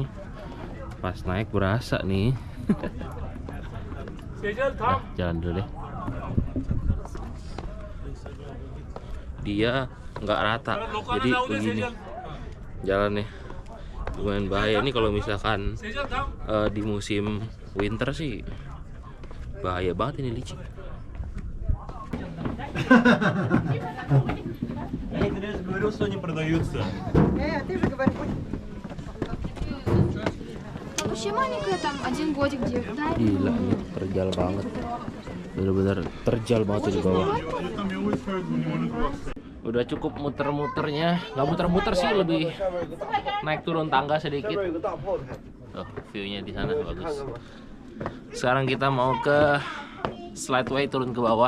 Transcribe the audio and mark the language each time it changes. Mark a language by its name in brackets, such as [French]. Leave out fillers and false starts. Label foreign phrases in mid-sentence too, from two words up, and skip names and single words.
[Indonesian] Pas naik berasa nih. Nah, jalan dulu deh. Dia nggak rata, jadi begini jalannya. Lumayan bahaya nih kalau misalkan di musim winter sih. Bahaya banget ini, licin. [Russian] Я же говорил, что они продаются. Вообще маленькая, там 1 годик где-то. Да? [Indonesian] Gila, ini terjal banget. Bener-bener terjal banget tuh di bawah. Udah cukup muter-muternya. Nggak muter-muter sih, lebih naik turun tangga sedikit. Oh, view-nya di sana bagus. Sekarang kita mau ke slideway turun ke bawah.